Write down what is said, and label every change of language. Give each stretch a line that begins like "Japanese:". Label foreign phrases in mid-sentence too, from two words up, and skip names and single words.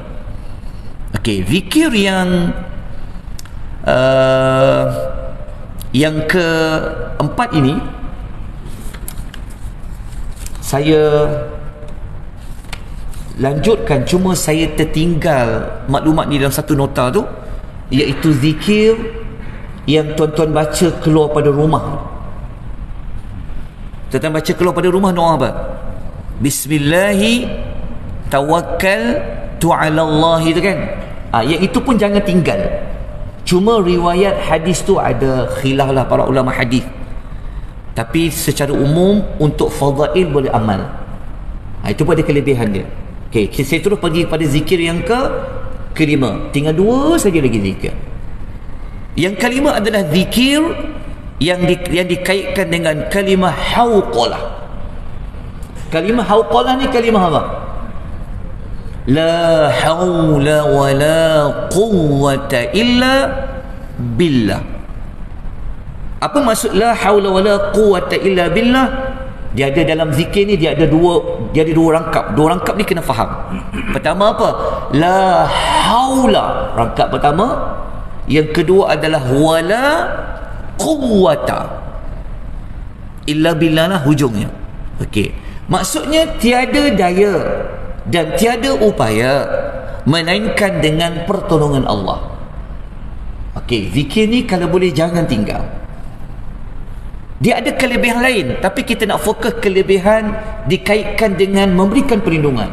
Malay: Okey, zikir yang keempat ini saya lanjutkan, cuma saya tertinggal maklumat ni dalam satu nota tu, iaitu zikir yang tuan-tuan baca keluar pada rumah. Tuan baca keluar pada rumah doa apa?
Arabic: بسم الله توكلت على الله,
Malay: itu kan. Yang itu pun jangan tinggal. Cuma riwayat hadis tu ada khilaf lah para ulama hadis. Tapi secara umum untuk fadail boleh amal. Itu pun ada kelebihan dia. Okey, saya terus pergi pada zikir yang kelima. Tinggal 2 saja lagi zikir. Yang kelima adalah zikir yang dikaitkan dengan kalimah hauqalah. Kalimah hauqalah ni kalimah apa?
Arabic: لا حول ولا قوة إلا بالله.
Malay: Apa maksud
Arabic: لا حول ولا قوة إلا بالله?
Malay: Dia ada dalam zikir ni, dia ada dua rangkap. Dua rangkap ni kena faham. Pertama apa?
Arabic: لا حول,
Malay: rangkap pertama. Yang kedua adalah
Arabic: ولا قوة إلا بالله
Malay: lah hujungnya. Okey. Maksudnya tiada daya dan tiada upaya melainkan dengan pertolongan Allah. Okey, zikir ni kalau boleh jangan tinggal. Dia ada kelebihan lain, tapi kita nak fokus kelebihan dikaitkan dengan memberikan perlindungan.